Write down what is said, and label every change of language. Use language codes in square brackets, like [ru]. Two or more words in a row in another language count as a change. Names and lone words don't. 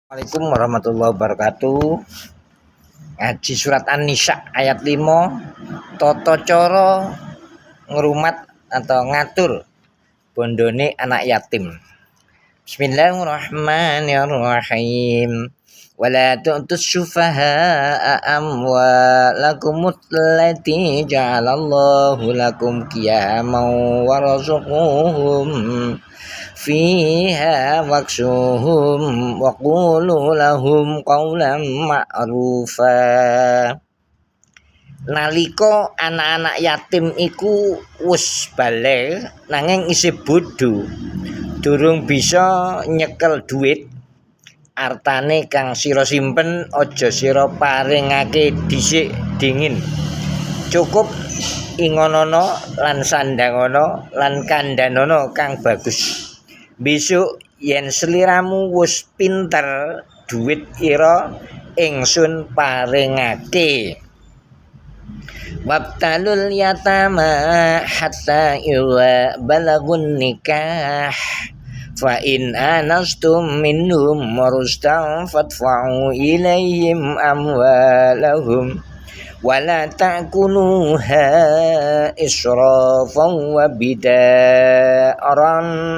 [ar] السلام عليكم ورحمة الله وبركاته. [jv] Ngaji surat An-Nisa ayat 5. Toto coro ngrumat atau ngatur bondone anak yatim. [ar] بسم الله الرحمن الرحيم. ولا تؤتوا السفهاء أموالكم التي جعل الله لكم قياما وارزقوهم فيها واكسوهم وقولوا لهم قولا معروفا. [jv] Nalika anak-anak yatim iku wis baligh nanging isih bodho, durung bisa nyekel duit, artane kang sira simpen aja sira paringake dhisik dingin. Cukup ingonono lan sandangana lan kandhanono kang bagus. Besok yen sliramu wis pinter duit ira ingsun paringake. [ar] وابتلوا اليتامى حتى إذا بلغوا النكاح فإن آنستم منهم رشدا فادفعوا إليهم أموالهم ولا تأكلوها إسرافا وبدارا